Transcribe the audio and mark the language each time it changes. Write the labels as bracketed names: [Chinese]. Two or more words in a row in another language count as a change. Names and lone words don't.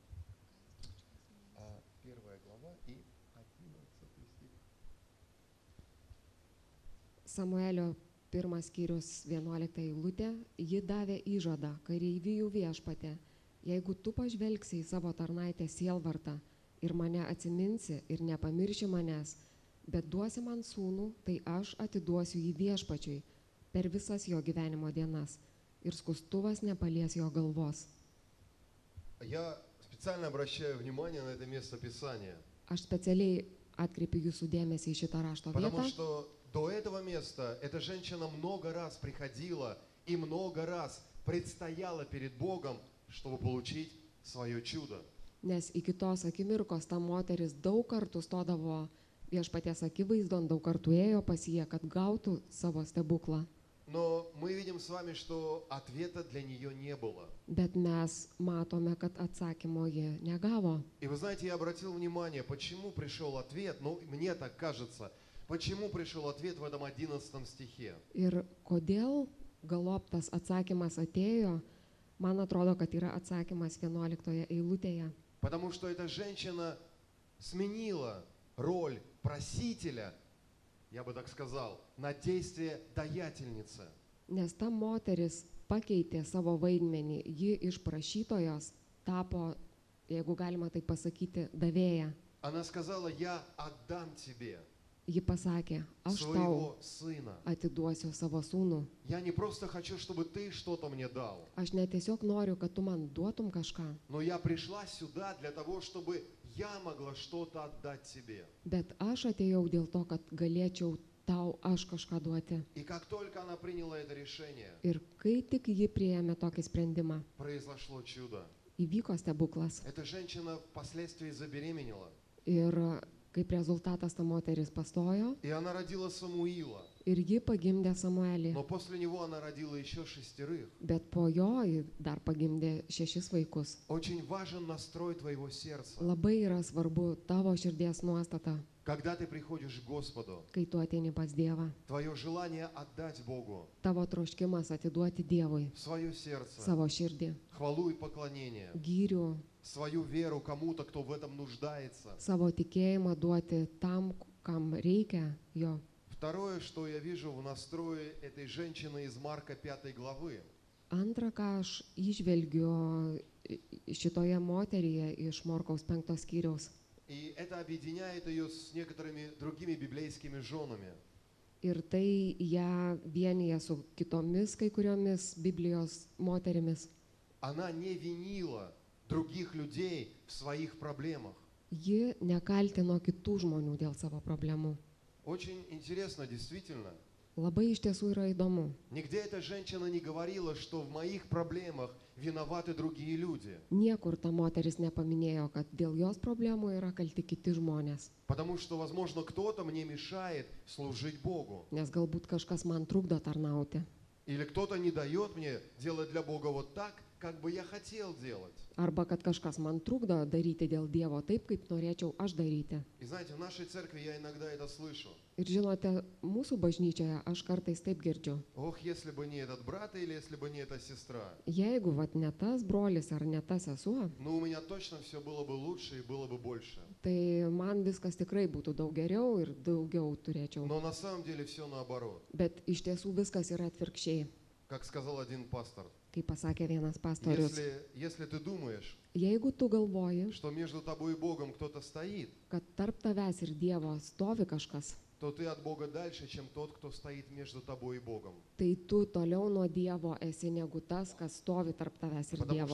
[Russian] Первая глава и 11 стих. [Lithuanian] Samuelio 1 skyrius 11 eilutė, ji davė įžadą kareivijų viešpatė, jeigu tu pažvelgsi į savo tarnaitę sielvartą ir mane atsiminsi ir nepamirši manęs, bet duosi man sūnų, tai aš atiduosiu jį viešpačiui per visas jo gyvenimo dienas ir skustuvas nepalies jo galvos. [Russian] Я специально обращаю внимание на это место Писания, [Lithuanian] Aš specialiai atkreipiu jūsų dėmesį į šitą rašto [Russian] потому [Lithuanian] vietą, [Russian] что до этого места эта женщина много раз приходила и много раз предстояла перед Богом, чтобы получить свое чудо. [Lithuanian] nes iki tos akimirkos ta moteris daug kartų stodavo viešpaties akivaizdon, daug kartų ėjo pas jį, kad gautų savo stebuklą. [Russian] Но мы видим с вами, что ответа для нее не было. [Lithuanian] Bet mes matome, kad atsakymo ji negavo. [Russian] И вы знаете, я обратил внимание, почему пришел ответ, ну, мне так кажется, почему пришел ответ в этом 11 стихе. [Lithuanian] Ir kodėl galop tas atsakymas atėjo, man atrodo, kad yra atsakymas 11 eilutėje. [Russian] Потому что эта женщина сменила роль просителя, я бы так сказал, на действие даятельницы. [Lithuanian] Nes ta moteris pakeitė savo vaidmenį, ji iš prašytojos tapo, jeigu galima tai pasakyti, davėja. [Russian] Она сказала: я отдам тебе [Lithuanian] Ji pasakė, aš tau [Russian] своего сына. [Lithuanian] atiduosiu savo sūnų. [Russian] Я не просто хочу, чтобы ты что-то мне дал, [Lithuanian] Aš ne tiesiog noriu, kad tu man duotum kažką, [Russian] но я пришла сюда для того, чтобы я могла что-то отдать тебе. [Lithuanian] bet aš atėjau dėl to, kad galėčiau tau aš kažką duoti. [Russian] И как только она приняла это решение, [Lithuanian] Ir kai tik ji priėmė tokį sprendimą, [Russian] произошло чудо. [Lithuanian] įvyko stebuklas. [Russian] Эта женщина впоследствии забеременела, [Lithuanian] Ir kaip rezultatas ta moteris pastojo [Russian] и она родила Самуила. [Lithuanian] ir ji pagimdė Samuelį. [Russian] Но после него она родила еще 6. [Lithuanian] Bet po jo ji dar pagimdė 6 vaikus. [Russian] Очень важен настрой твоего сердца. [Lithuanian] Labai yra svarbu tavo širdies nuostata, [Russian] Когда ты приходишь к Господу, [Lithuanian] kai tu ateini pas Dievą. [Russian] твое желание отдать Богу [Lithuanian] Tavo troškimas atiduoti Dievui [Russian] свое сердце, [Lithuanian] savo širdį, [Russian] хвалу и поклонение, [Lithuanian] gyrių, [Russian] свою веру кому-то, кто в этом нуждается. [Lithuanian] savo tikėjimą duoti tam, kam reikia jo. [Russian] Второе, что я вижу в настрое этой женщины из Марка 5 главы, [Lithuanian] Antra, ką aš įžvelgiu šitoje moteryje iš Morkaus 5 skyriaus. [Russian] и это объединяет ее с некоторыми другими библейскими женами. [Lithuanian] Ir tai ją vienyje su kitomis kai kuriomis Biblijos moterimis. [Russian] Она не винила других людей в своих проблемах. [Lithuanian] Ji nekaltino kitų žmonių dėl savo problemų. [Russian] Очень интересно, действительно. [Lithuanian] Labai iš tiesų yra įdomu. [Russian] Нигде эта женщина не говорила, что в моих проблемах виноваты другие люди. [Lithuanian] Niekur ta moteris nepaminėjo, kad dėl jos problemų yra kalti kiti žmonės. [Russian] Потому что, возможно, кто-то мне мешает служить Богу. [Lithuanian] Nes galbūt kažkas man trukdo tarnauti. [Russian] Или кто-то не дает мне делать для Бога вот так, как бы я хотел делать. [Lithuanian] Arba kad kažkas man trukdo daryti dėl Dievo taip, kaip norėčiau aš daryti. [Russian] И знаете, в нашей церкви я иногда это слышу. [Lithuanian] Ir žinote, mūsų bažnyčioje aš kartais taip girdžiu. [Russian] Ох, если бы не этот брат или если бы не эта сестра. [Lithuanian] Jeigu vat ne tas brolis ar ne ta sesuo, [Russian] Ну, у меня точно все было бы лучше и было бы больше. [Lithuanian] tai man viskas tikrai būtų daug geriau ir daugiau turėčiau. [Russian] Но на самом деле все наоборот. [Lithuanian] Bet iš tiesų viskas yra atvirkščiai, [Russian] Как сказал один пастор. [Lithuanian] kaip pasakė vienas pastorius. [Russian] Если ты думаешь, [Lithuanian] Jeigu tu galvoji, [Russian] что между тобой и Богом кто-то стоит, [Lithuanian] kad tarp tavęs ir Dievo stovi kažkas, [Russian] то ты от Бога дальше, чем тот, кто стоит между тобой и Богом. [Lithuanian] tai tu toliau nuo Dievo esi negu tas, kas stovi tarp tavęs ir [Russian] Потому что